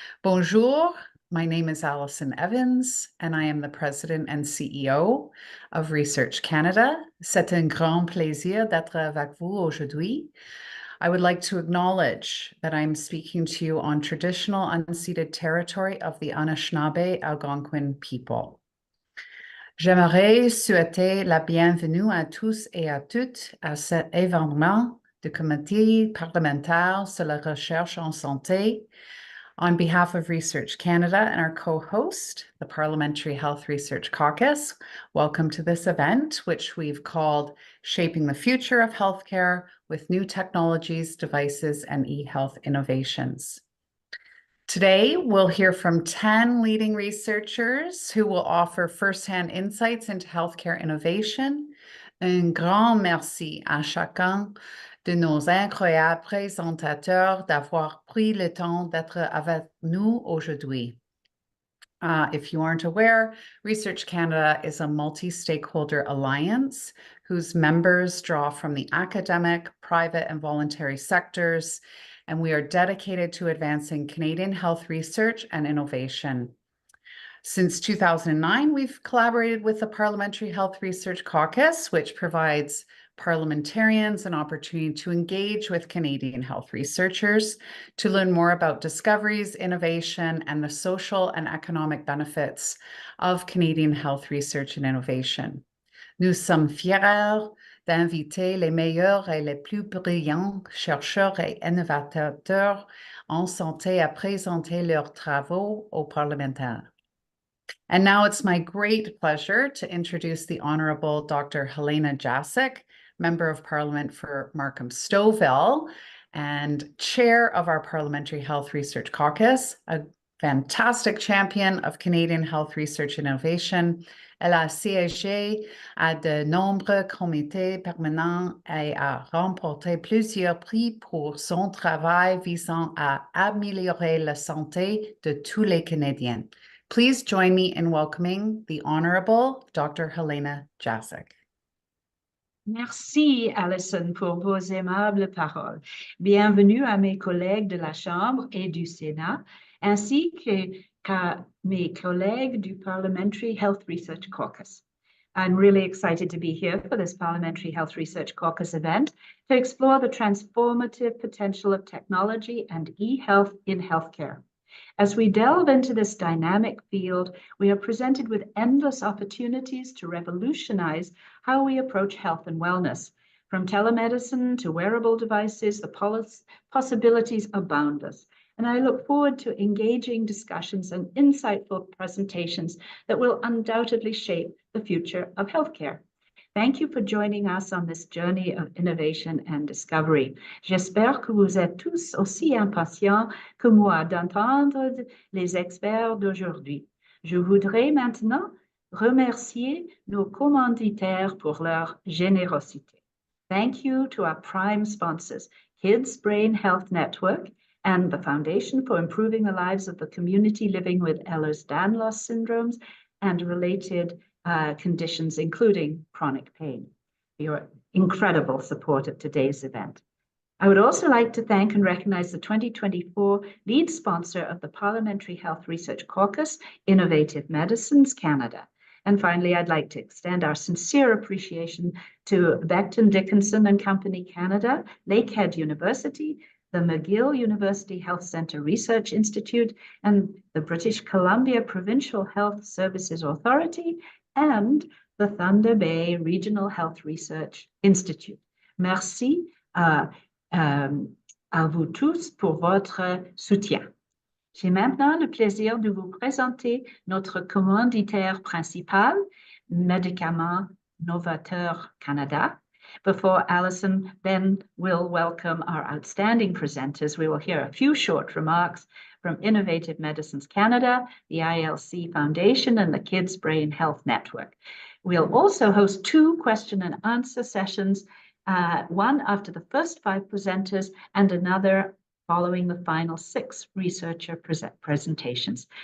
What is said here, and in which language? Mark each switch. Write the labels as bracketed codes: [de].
[fr] Bonjour, [en] my name is Alison Evans, and I am the President and CEO of Research Canada. [fr] C'est un grand plaisir d'être avec vous aujourd'hui. [en] I would like to acknowledge that I'm speaking to you on traditional unceded territory of the Anishinaabe Algonquin people. [fr] J'aimerais souhaiter la bienvenue à tous et à toutes à cet événement du Comité parlementaire sur la recherche en santé. [en] On behalf of Research Canada and our co-host, the Parliamentary Health Research Caucus, welcome to this event, which we've called Shaping the Future of Healthcare with New Technologies, Devices, and eHealth Innovations. Today, we'll hear from 10 leading researchers who will offer firsthand insights into healthcare innovation. [fr] Un grand merci à chacun de nos incroyables présentateurs d'avoir pris le temps d'être avec nous aujourd'hui. [en] If you aren't aware, Research Canada is a multi-stakeholder alliance whose members draw from the academic, private, and voluntary sectors, and we are dedicated to advancing Canadian health research and innovation. Since 2009, we've collaborated with the Parliamentary Health Research Caucus, which provides parliamentarians an opportunity to engage with Canadian health researchers to learn more about discoveries, innovation, and the social and economic benefits of Canadian health research and innovation. [fr] Nous sommes fiers d'inviter les meilleurs et les plus brillants chercheurs et innovateurs en santé à présenter leurs travaux aux parlementaires. [en] And now it's my great pleasure to introduce the Honourable Dr. Helena Jaczek, Member of Parliament for Markham-Stouffville and Chair of our Parliamentary Health Research Caucus, a fantastic champion of Canadian health research and innovation. [fr] Elle a siégé à de nombreux comités permanents et a remporté plusieurs prix pour son travail visant à améliorer la santé de tous les Canadiens. [en] Please join me in welcoming the Honourable Dr. Helena Jaczek. [fr] Merci, Alison, pour vos aimables paroles. Bienvenue à mes collègues de la Chambre et du Sénat, ainsi qu'à mes collègues du Parliamentary Health Research Caucus. [en] I'm really excited to be here for this Parliamentary Health Research Caucus event to explore the transformative potential of technology and e-health in healthcare. As we delve into this dynamic field, we are presented with endless opportunities to revolutionize how we approach health and wellness. From telemedicine to wearable devices, the possibilities are boundless. And I look forward to engaging discussions and insightful presentations that will undoubtedly shape the future of healthcare. Thank you for joining us on this journey of innovation and discovery. [fr] J'espère que vous êtes tous aussi impatients que moi d'entendre les experts d'aujourd'hui. Je voudrais maintenant remercier nos commanditaires pour leur générosité. [en] Thank you to our prime sponsors, Kids Brain Health Network and the Foundation for Improving the Lives of the Community Living with Ehlers-Danlos Syndromes and related conditions, including chronic pain, for your incredible support of today's event. I would also like to thank and recognize the 2024 lead sponsor of the Parliamentary Health Research Caucus, Innovative Medicines Canada. And finally, I'd like to extend our sincere appreciation to Becton Dickinson and Company Canada, Lakehead University, the McGill University Health Centre Research Institute, and the British Columbia Provincial Health Services Authority, and the Thunder Bay Regional Health Research Institute. [fr] Merci à vous tous pour votre soutien. J'ai maintenant le plaisir de vous présenter notre commanditaire principal, Médicaments Novateurs Canada. [en] Before Alison then will welcome our outstanding presenters, we will hear a few short remarks from Innovative Medicines Canada, the ILC Foundation, and the Kids Brain Health Network. We'll also host 2 question and answer sessions, one after the first 5 presenters and another following the final 6 researcher presentations.